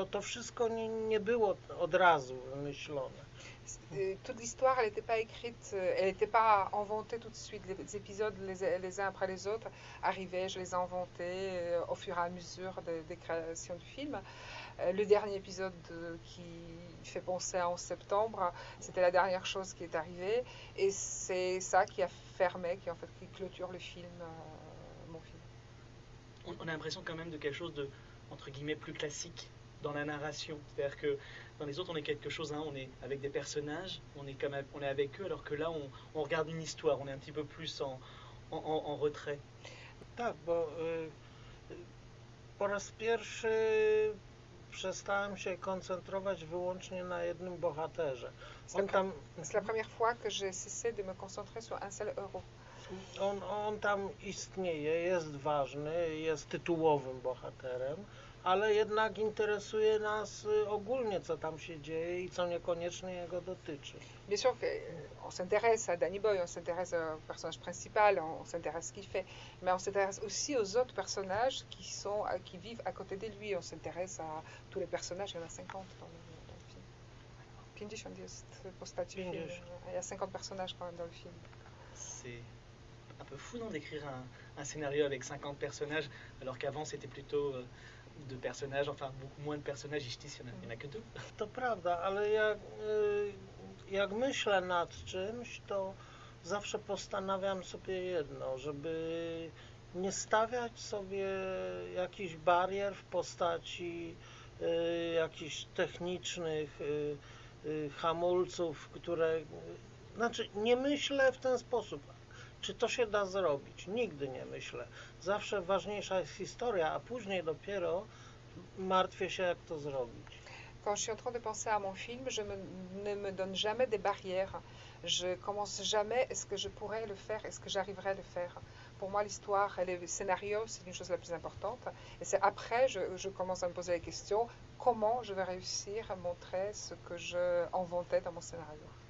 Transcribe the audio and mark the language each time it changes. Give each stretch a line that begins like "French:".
Polish: To wszystko nie było od razu wymyślone.
French: Toute l'histoire, elle n'était pas écrite, elle n'était pas inventée tout de suite. Les épisodes, les uns après les autres, arrivaient, je les inventais au fur et à mesure des créations du film. Le dernier épisode qui fait penser à 11 septembre, c'était la dernière chose qui est arrivée. Et c'est ça qui a fermé, qui en fait qui clôture le film, mon film. On a l'impression quand même de quelque chose de, entre guillemets, plus classique dans la narration. C'est-à-dire que dans les autres, on est quelque chose, hein, on est avec des personnages, on est avec eux, alors que là, on regarde une histoire, on est un petit peu plus en retrait.
Polish: Tak, bo po raz pierwszy przestałem się koncentrować wyłącznie na jednym bohaterze.
French: C'est la première fois que j'ai cessé de me concentrer sur un seul héros.
Polish: On tam istnieje, jest ważny, jest tytułowym bohaterem, ale jednak interesuje nas ogólnie, co tam się dzieje i co niekoniecznie jego dotyczy.
French: Bien sûr, on s'intéresse à Danny Boy, on s'intéresse au personnage principal, on s'intéresse à ce qu'il fait, mais on s'intéresse aussi aux autres personnages qui vivent à côté de lui. On s'intéresse à tous les personnages, il y en a 50 dans le film.
Polish: 50 jest postaci.
French: Il y a 50 personnages quand même dans le film. C'est un peu fou, non, d'écrire un scénario avec 50 personnages, alors qu'avant c'était plutôt de personnages, enfin beaucoup moins de personnages, ici il n'y en a que deux.
Polish: To prawda, ale jak myślę nad czymś, to zawsze postanawiam sobie jedno, żeby nie stawiać sobie jakichś barier w postaci jakichś technicznych hamulców, które... Znaczy, nie myślę w ten sposób. Czy to się da zrobić? Nigdy nie myślę. Zawsze ważniejsza jest historia, a później dopiero martwię się, jak to zrobić.
French: Quand je suis en train de penser à mon film, je ne me donne jamais des barrières. Je commence jamais, est-ce que je pourrais le faire, est-ce que j'arriverai à le faire. Pour moi, l'histoire et le scénario, c'est une chose la plus importante. Et c'est après que je commence à me poser la question, comment je vais réussir à montrer ce que j'inventais dans mon scénario.